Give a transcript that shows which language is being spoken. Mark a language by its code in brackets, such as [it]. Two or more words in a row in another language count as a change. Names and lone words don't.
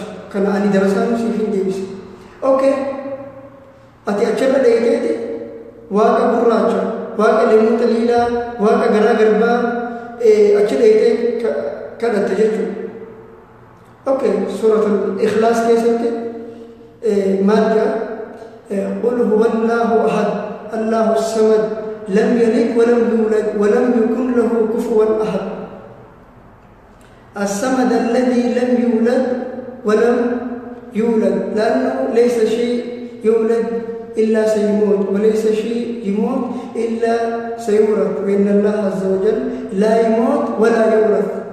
[om] Kana ani darasaan siif hin deebise. Okay, ati achirra dheeteeti waaqa gurraacha, waaqa leemmuu xaliilaa, waaqa garaa garbaa achi dheetee kadhatte jechuudha. Okay, [ar] سورة الإخلاص [om] keessatti maal jedha? [ar] قل هو الله أحد الله صمد لم يلد ولم يولد ولم يكن له كفوا أحد. الصمد الذي لم يولد ولم يولد لأنه ليس شيء يولد إلا سيموت وليس شيء يموت إلا سيورث وإن الله عز وجل لا يموت ولا يورث.